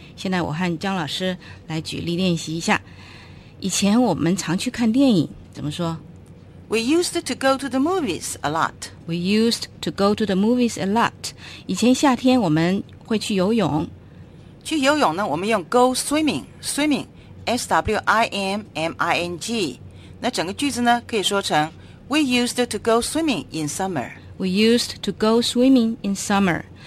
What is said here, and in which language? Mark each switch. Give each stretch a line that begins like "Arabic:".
Chinese: 现在我和江老师来举例练习一下。以前我们常去看电影，怎么说？
English: We used to go to the movies a lot. We used to go to the movies a lot.
Chinese: 以前夏天我们会去游泳。去游泳呢，我们用 go swimming, swimming, S-W-I-M-M-I-N-G。那整个句子呢，可以说成
English: We used to go swimming in summer. We used to go swimming in summer.